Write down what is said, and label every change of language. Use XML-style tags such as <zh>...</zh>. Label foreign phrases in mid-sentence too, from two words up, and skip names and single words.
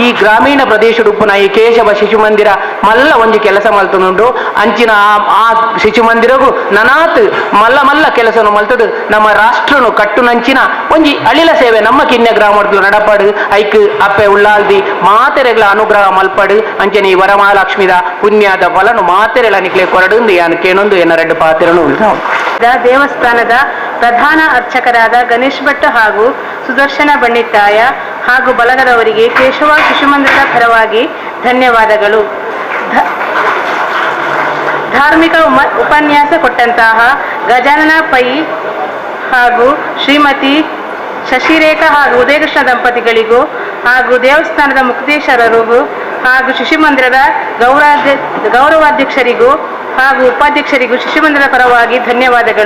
<tcy>ಗ್ರಾಮೀಣ ಪ್ರದೇಶ ಉಪ್ಪುನ ಈ ಕೇಶವ ಶಿಶು ಮಂದಿರ ಮಲ್ಲ ಒಂಜಿ ಕೆಲಸ ಮಲ್ತುಂಡು ಅಂಚಿನ ಆ ಶಿಶು ಮಂದಿರಗೂ ನನಾತ್ ಮಲ್ಲ ಕೆಲಸನು ಮಲ್ತದು ನಮ್ಮ ರಾಷ್ಟ್ರನು ಕಟ್ಟುನಂಚಿನ ಒಂಜಿ ಅಳಿಲ ಸೇವೆ ನಮ್ಮ ಕಿನ್ಯ ಗ್ರಾಮಡ್ಲು ನಡಪಾಡು ಐಕ್ ಅಪ್ಪೆ ಉಳ್ಳಾಲ್ದಿ ಮಾತೆರೆಗಳ ಅನುಗ್ರಹ ಮಲ್ಪಡು ಅಂಚನೆ ಈ ವರಮಹಾಲಕ್ಷ್ಮಿದ ಪುಣ್ಯದ ಫಲನು ಮಾತೆರೆಲ ನಿಕ್ಲೆ ಕೊರಡು ಯಾನು ಕೇಳೊಂದು ಎನ್ನ ರೆಡ್ಡು ಪಾತೆರನು</tcy> <kn>ದೇವಸ್ಥಾನದ ಪ್ರಧಾನ ಅರ್ಚಕರಾದ ಗಣೇಶ್ ಭಟ್ ಹಾಗೂ ಸುದರ್ಶನ ಬಂಡಿತ್ತಾಯ ಹಾಗೂ ಬಳಗದವರಿಗೆ ಕೇಶವ ಶಿಶುಮಂದಿರದ ಪರವಾಗಿ ಧನ್ಯವಾದಗಳು. ಧಾರ್ಮಿಕ ಉಪನ್ಯಾಸ ಕೊಟ್ಟಂತಹ ಗಜಾನನ ಪೈ ಹಾಗೂ ಶ್ರೀಮತಿ ಶಶಿರೇಖಾ ಹಾಗೂ ಉದಯಕೃಷ್ಣ ದಂಪತಿಗಳಿಗೂ ಹಾಗೂ ದೇವಸ್ಥಾನದ ಮುಕ್ತೇಶ್ವರರಿಗೂ ಹಾಗೂ ಶಿಶುಮಂದಿರದ ಗೌರವಾಧ್ಯಕ್ಷರಿಗೂ ಹಾಗೂ ಉಪಾಧ್ಯಕ್ಷರಿಗೂ ಶಿಶುಮಂದಿರದ ಪರವಾಗಿ ಧನ್ಯವಾದಗಳು.</kn>